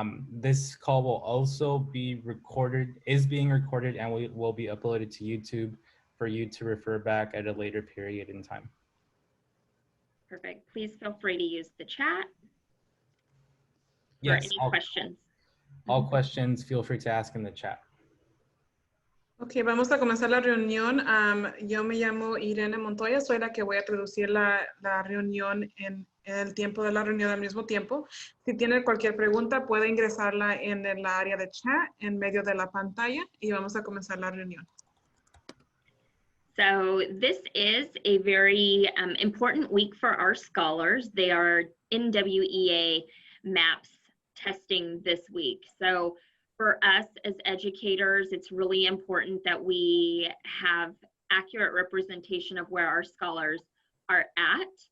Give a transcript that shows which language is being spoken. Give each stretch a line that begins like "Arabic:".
English: This call will also be recorded, is being recorded, and will be uploaded to YouTube for you to refer back at a later period in time. Perfect. Please feel free to use the chat for Yes, any questions. All questions, feel free to ask in the chat.
Spanish: Ok, vamos a comenzar la reunión. Yo me llamo Irene Montoya, soy la que voy a traducir la reunión en el tiempo de la reunión al mismo tiempo. Si tiene cualquier pregunta, puede ingresarla en el área de chat en medio de la pantalla y vamos a comenzar la reunión.
English: So this is a very important week for our scholars. They are NWEA MAPS testing this week. So for us as educators, it's really important that we have accurate representation of where our scholars are at,